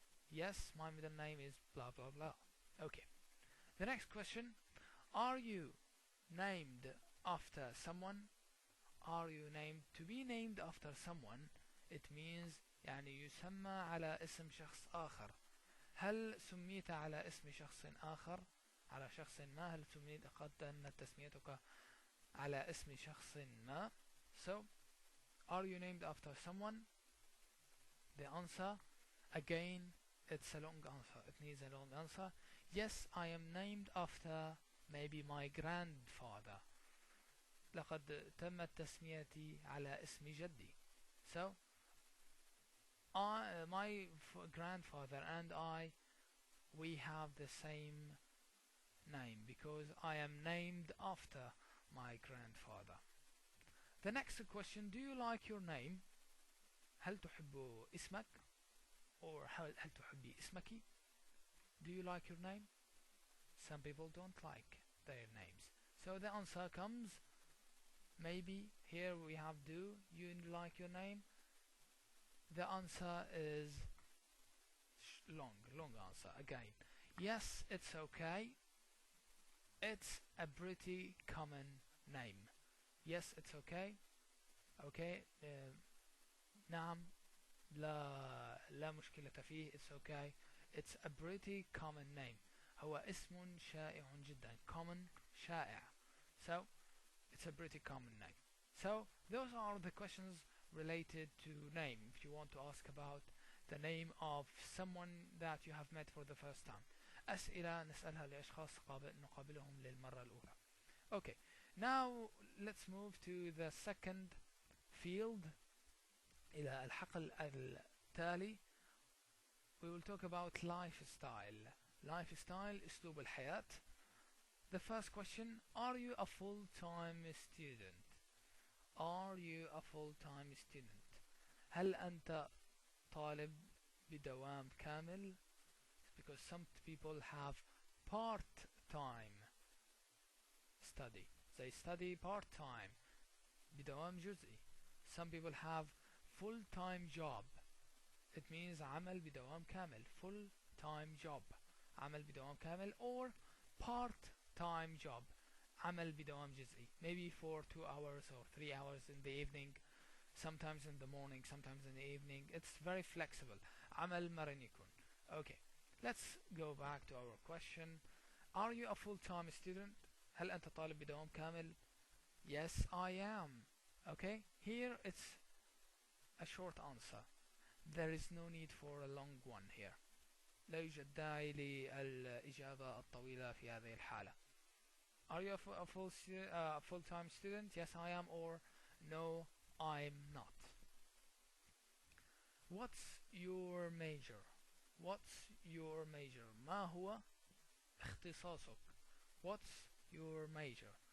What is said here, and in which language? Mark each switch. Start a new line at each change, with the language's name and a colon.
English: Yes, my middle name is blah blah blah. Okay. The next question, are you named after someone? Are you named? To be named after someone, it means
Arabic: يعني يسمى على اسم شخص آخر. هل سميت على اسم شخص آخر؟ على شخص ما؟ هل سميت قد أن تسميتك على اسم شخص ما?
English: So, are you named after someone? The answer, again, it's a long answer. It needs a long answer. Yes, I am named after maybe my grandfather.
Arabic: لقد تمت تسميتي على اسم جدي.
English: So, my grandfather and I, we have the same name because I am named after my grandfather. The next question, do you like your name?
Arabic: هل تحب اسمك? Or هل تحبي اسمك?
English: Do you like your name? Some people don't like their names. So the answer comes, maybe here we have do you like your name? The answer is long answer again. Yes, it's okay. It's a pretty common name. Yes, it's okay. Okay.
Arabic: نعم. لا مشكلة فيه.
English: It's okay. It's a pretty common name.
Arabic: هو اسم شائع جدا.
English: Common,
Arabic: شائع.
English: So, it's a pretty common name. So, those are the questions related to name. If you want to ask about the name of someone that you have met for the first time.
Arabic: أسئلة نسألها لأشخاص نقابلهم للمرة الأولى.
English: Okay, now let's move to the second field.
Arabic: إلى الحقل التالي.
English: We will talk about lifestyle. Lifestyle,
Arabic: أسلوب الحياة.
English: The first question, are you a full-time student? Are you a full-time student?
Arabic: هل أنت طالب بدوام كامل?
English: Because some people have part-time study. They study part-time
Arabic: بدوام جزئي.
English: Some people have full-time job. It means
Arabic: عمل بدوام كامل.
English: Full-time job.
Arabic: عمل بدوام كامل.
English: Or part-time job.
Arabic: عمل بدوام جزئي.
English: Maybe for 2 hours or 3 hours in the evening. Sometimes in the morning, sometimes in the evening. It's very flexible.
Arabic: عمل مرن يكون.
English: Okay. Let's go back to our question. Are you a full-time student?
Arabic: هل أنت طالب بدوام كامل?
English: Yes, I am. Okay. Here it's a short answer. There is no need for a long one here.
Arabic: لا يوجد داعي للإجابة الطويلة في هذه الحالة.
English: Are you a full-time student? Yes, I am. Or no, I'm not. What's your major? What's your major?
Arabic: ما هو اختصاصك?
English: What's your major?